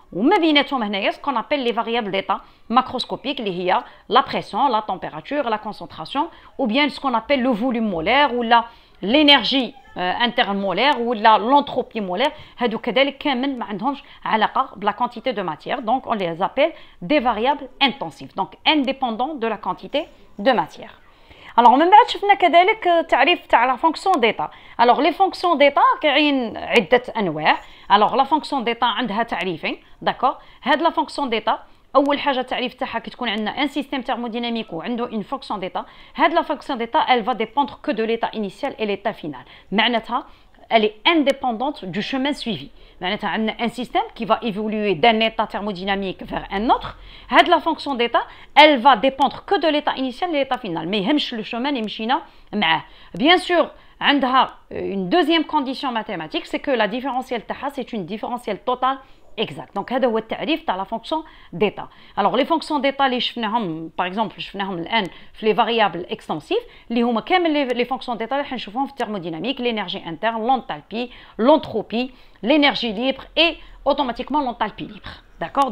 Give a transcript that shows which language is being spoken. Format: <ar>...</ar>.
<fr>Ou ce qu'on appelle les variables d'état macroscopiques, la pression, la température, la concentration, ou bien ce qu'on appelle le volume molaire ou l'énergie intermolaire ou l'entropie molaire.</fr> <ar>هادو كذلك كامل ما عندهمش علاقة بلا</ar> <fr>quantité de matière, donc on les appelle des variables intensives, donc indépendants de la quantité de matière.</fr> <ar>Alors من بعد شفنا كذلك تعريف تاع</ar> <fr>la fonction d'état. Alors les fonctions d'état</fr> <ar>كاين عدة أنواع.</ar> <fr>Alors la fonction d'état</fr> <ar>عندها تعريفين.</ar> <fr>d'accord.</fr> <ar>هاد la fonction d'état اول حاجه التعريف تاعها كي تكون عندنا ان سيستيم ثيرموديناميك وعنده اون فونكسيون ديتا.</ar> <fr>هاد لا فونكسيون ديتا elle va dépendre que de l'état initial et l'état final. معناتها elle est indépendante du chemin suivi. معناتها عندنا un système qui va évoluer d'un état thermodynamique vers un autre. هاد la fonction d'état elle va dépendre que de l'état initial et l'état final.</fr> <ar>ما يهمش le chemin اللي مشينا معاه.</ar> <fr>Bien sûr عندها une deuxième condition mathématique, c'est que la différentielle تاعها c'est une différentielle totale exact. Donc</fr> <ar>هذا هو التعريف تاع</ar> <fr>la fonction d'état. Alors les fonctions d'état اللي شفناهم par exemple</fr> <ar>شفناهم الان في</ar> <fr>les variables extensives</fr> <ar>اللي هما كامل</ar> <fr>les fonctions d'état</fr> <ar>اللي حنشوفوهم في التhermodynamique,</ar> <fr>l'énergie interne, l'enthalpie, l'entropie, l'énergie libre et automatiquement l'enthalpie libre. D'accord?</fr>